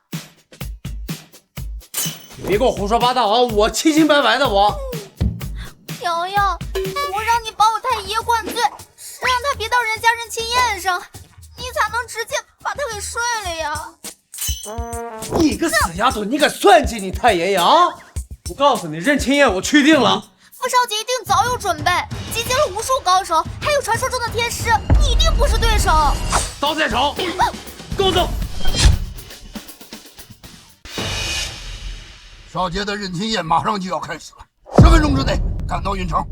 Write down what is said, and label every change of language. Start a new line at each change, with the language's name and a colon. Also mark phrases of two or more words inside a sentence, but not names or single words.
Chinese: 你别给我胡說八道啊！我清清白白的我。瑶瑶，我讓你把我太爺灌醉，是讓他別到人家認親宴上，你才能直接把他給睡了呀。你個死丫頭，你敢算計你太爺爺啊？我告訴你，認親宴我去定了。傅少傑一定早有準備，集結了無數高手，還有傳說中的天師，你一定不是對手。刀在手，跟我走。少傑的認親宴馬上就要開始了，10分鐘之內趕到雲城。